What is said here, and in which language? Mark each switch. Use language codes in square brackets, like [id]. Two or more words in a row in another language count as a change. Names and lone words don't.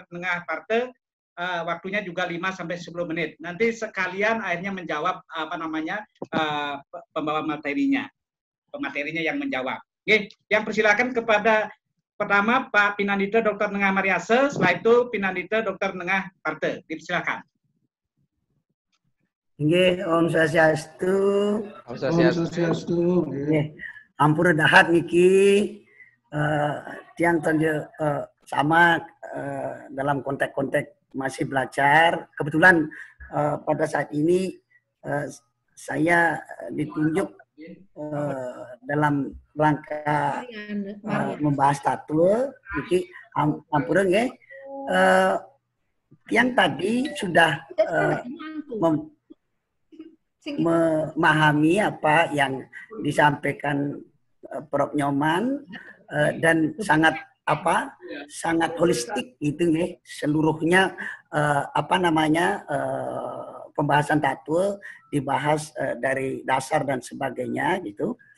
[id] Nengah Parte, waktunya juga 5-10 menit. Nanti sekalian akhirnya menjawab pembawa materinya, pematerinya yang menjawab. Oke, yang persilakan kepada pertama Pak Pinanita Dr. Nengah Mariase, setelah itu Pinanita Dr. Nengah Parte. Dipersilakan. [ban] Nggih, Om Swastiastu. Om Swastiastu. [id] Nggih, [ban] ampura dahat niki tiang [id] tonje sama dalam konteks masih belajar. Kebetulan pada saat ini saya ditunjuk dalam rangka membahas tattoo [ban] niki ampura nggih. [id] Tiang tadi sudah memahami apa yang disampaikan Prof. Nyoman dan sangat holistik gitu nih, seluruhnya pembahasan tattoo dibahas dari dasar dan sebagainya gitu.